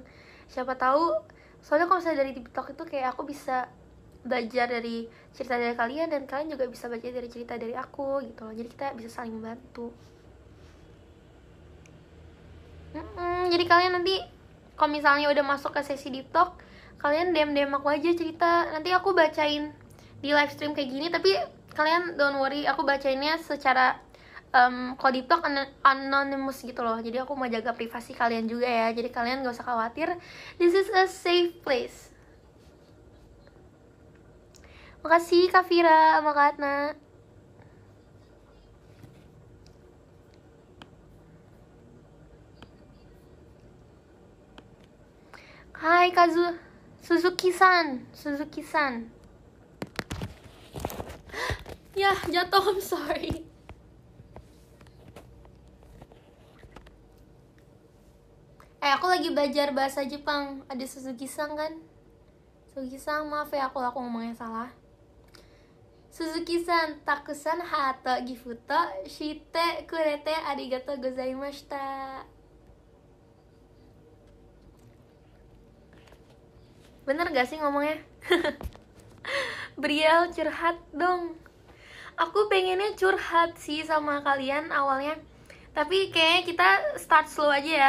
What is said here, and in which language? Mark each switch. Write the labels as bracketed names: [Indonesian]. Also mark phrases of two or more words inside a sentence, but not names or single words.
[Indonesian] Siapa tahu, soalnya kalau misalnya dari TikTok itu kayak aku bisa belajar dari cerita dari kalian dan kalian juga bisa belajar dari cerita dari aku gitu loh. Jadi kita bisa saling membantu. Jadi kalian nanti kalau misalnya udah masuk ke sesi [English] deep talk, [Indonesian] kalian DM aku aja cerita, nanti aku bacain di [English] live stream [Indonesian] kayak gini. Tapi kalian [English] don't worry, [Indonesian] aku bacainnya secara kalau [English] deep talk anonymous [Indonesian] gitu loh. Jadi aku mau jaga privasi kalian juga ya. Jadi kalian gak usah khawatir, [English] this is a safe place. [Indonesian] Makasih Kak Vira sama Kak Atna. Hai Suzuki-san. Ya, jatuh, [English] I'm sorry. [Indonesian] Aku lagi belajar bahasa Jepang. Ada Suzuki-san kan? Suzuki-san, maaf ya aku ngomongnya salah. [Japanese] Suzuki-san, たくさんハートギフトしてくれてありがとうございました. [Indonesian] Bener gak sih ngomongnya? Briel, curhat dong. Aku pengennya curhat sih sama kalian awalnya, tapi kayaknya kita start slow aja ya.